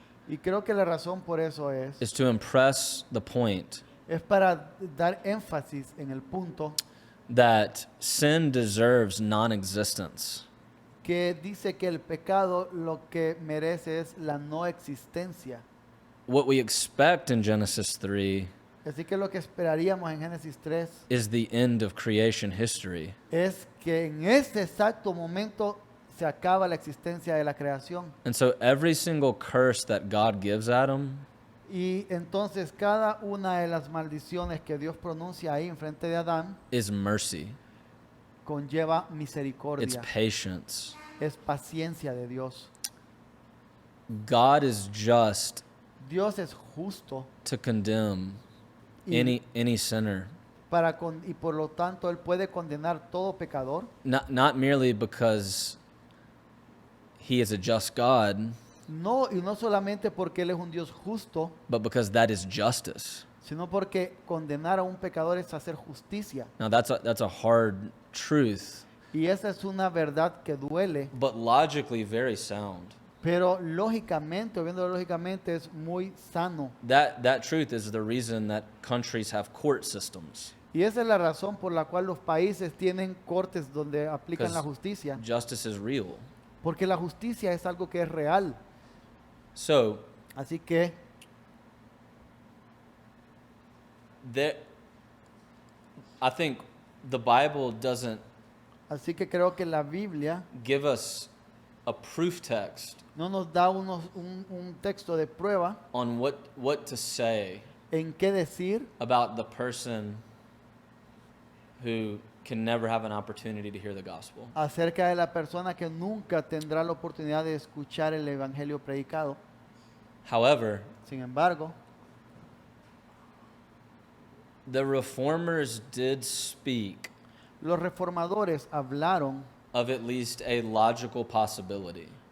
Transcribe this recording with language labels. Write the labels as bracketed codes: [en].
[es] Y creo que la razón por eso [en] is to impress the point [es] es para dar énfasis en el punto [en] that sin deserves non-existence. [es] que dice que el pecado lo que merece es la no existencia. [en] What we expect in Genesis 3 [es] Así que lo que esperaríamos en Génesis 3 [en] is the end of creation history. [es] es que en este exacto momento se acaba la existencia de la creación. [en] And so every single curse that God gives Adam [es] Y entonces cada una de las maldiciones que Dios pronuncia ahí enfrente de Adán [en] is mercy. [es] conlleva [en] It's [es] misericordia, [en] patience. [es] es paciencia de Dios. [en] God is just [es] Dios es justo [en] to condemn [es] y, [en] any sinner, [es] y por lo tanto Él puede condenar todo pecador, [en] not merely because he is a just God, [es] y no solamente porque Él es un Dios justo, [en] but because that is justice. [es] sino porque condenar a un pecador es hacer justicia. [en] Now that's a hard truth, [es] Y esa es una verdad que duele, [en] but logically very sound. [es] pero lógicamente, o viéndolo lógicamente, es muy sano. [en] That truth is the reason that countries have court systems. [es] Y esa es la razón por la cual los países tienen cortes donde aplican la [en] Because [es] justicia, [en] justice is real. [es] porque la justicia es algo que es real. [en] So [es] Así que [en] I think the Bible doesn't [es] creo que la Biblia [en] give us a proof text [es] no nos da un texto de prueba [en] on what to say [es] en qué decir [en] about the person who can never have an opportunity to hear the gospel. [es] acerca de la persona que nunca tendrá la oportunidad de escuchar el evangelio predicado. [en] However, [es] Sin embargo, [en] the reformers did speak [es] los reformadores hablaron [en] of at least a logical possibility.